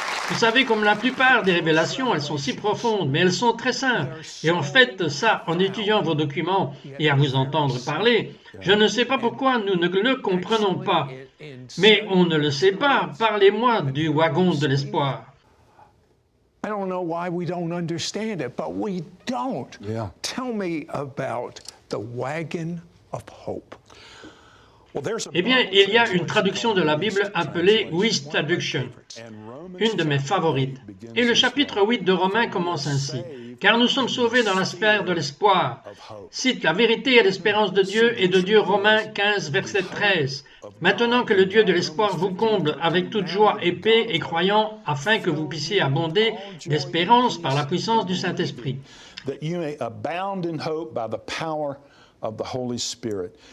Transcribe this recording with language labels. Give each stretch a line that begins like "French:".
French: Vous savez, comme la plupart des révélations, elles sont si profondes, mais elles sont très simples. Et en fait, ça, en étudiant vos documents et à vous entendre parler, je ne sais pas pourquoi nous ne le comprenons pas. Mais on ne le sait pas. Parlez-moi du wagon de l'espoir.
English: I don't know why we don't understand it, but we don't. Yeah. Tell me about the wagon of hope.
French: Eh bien, il y a une traduction de la Bible appelée Wuest Traduction, une de mes favorites. Et le chapitre 8 de Romains commence ainsi. « Car nous sommes sauvés dans la sphère de l'espoir. » Cite la vérité et l'espérance de Dieu et de Dieu, Romains 15, verset 13. « Maintenant que le Dieu de l'espoir vous comble avec toute joie et paix et croyant, afin que vous puissiez abonder d'espérance par la puissance du Saint-Esprit. »
English: That you may abound in hope by the power of the Holy Spirit.